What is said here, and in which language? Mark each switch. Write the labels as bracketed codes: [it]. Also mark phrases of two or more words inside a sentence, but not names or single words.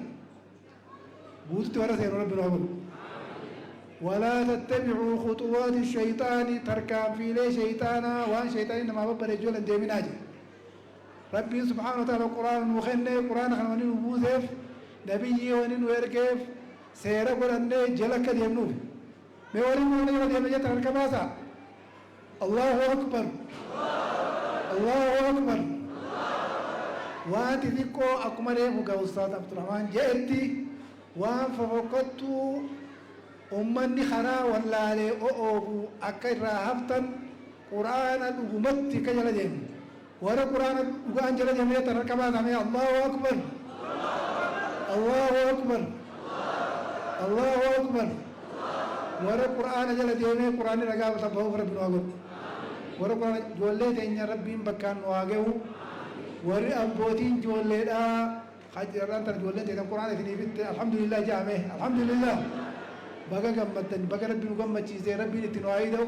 [om] guututti warra seenu rabbi nu haa godhu. walaa tattabicuu khuxuwaati shayxaani tarkaanfiilee shayxaanaa waan shayxaanii namaa babbareechuu hin deeminaa jedha. rabbiin [ar] سبحانه وتعالى [om] quraana nuu kenne, quraana kana wani nu buuseef nabiyyii wani nu ergeef seera godhannee jala akka deemnuuf. mee waliin wani yoo deemne jettan harka baasaa. [ar] الله أكبر، الله أكبر. [om] waan xixiqqoo akkuma reefu gaa ustaaz Abdurrahmaan jedhetti waan fofokkottuu ummanni karaa wallaalee o'oofu akka irraa haftan quraana dhugumatti akka jala deemu. warra quraana dhugaan jala deemee tan harka baasamee [ar] الله أكبر، الله أكبر، الله أكبر. [om] warra quraana jala deemee quraanni ragaa tabba'uuf rabbi nu haa godhu. warra quraana ijoollee teenya rabbiin bakkaan nu haa gahu. warri abbootiin ijoolleedhaa hajjarraan tan ijoolleen teetan quraana isiniifitte alhamdulillah jaame. alhamdulillah. baga gammaddan, baga rabbi nu gammachiisee rabbiin itti nu haa hidha'u.